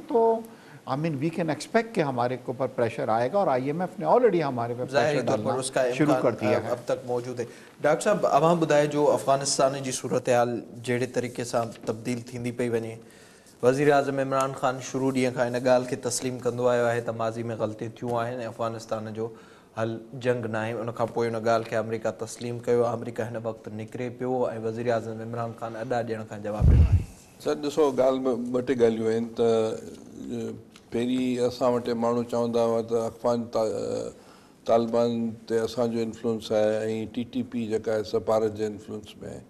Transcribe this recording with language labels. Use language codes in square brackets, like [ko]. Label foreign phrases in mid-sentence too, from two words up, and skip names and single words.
[ur] تو [en] we can expect [ur] کہ ہمارے اوپر پریشر آئے گا، اور IMF نے آلریڈی ہمارے پہ پریشر ڈالنا شروع کر دیا ہے. اب تک موجود ہے. [sd] ڈاکٹر صاحب اب ہم بدائے جو افغانستان جی صورتحال جہڑے طریقے سے تبدیل تھیندی پئی ونے، وزیر اعظم عمران خان شروع ڈींहं खां इन ॻाल्हि खे तस्लीम कंदो आयो आहे त माज़ी में ग़लती थियूं आहिनि, अफ़गानिस्तान जो हल जंग न आहे. उन खां पोइ उन ॻाल्हि खे अमेरिका तस्लीम कयो. अमेरिका हिन वक़्तु निकिरे पियो ऐं वज़ीर आज़म इमरान ख़ान अॾा ॾियण खां जवाब ॾिनो आहे. सर ॾिसो, ॻाल्हि में 2 टे ॻाल्हियूं आहिनि. त पहिरीं असां वटि माण्हू चवंदा हुआ त अफ़गान तालिबान ते असांजो इन्फ्लुएंस आहे ऐं TTP जेका आहे सफ़ारत जे इन्फ्लुएंस में आहे.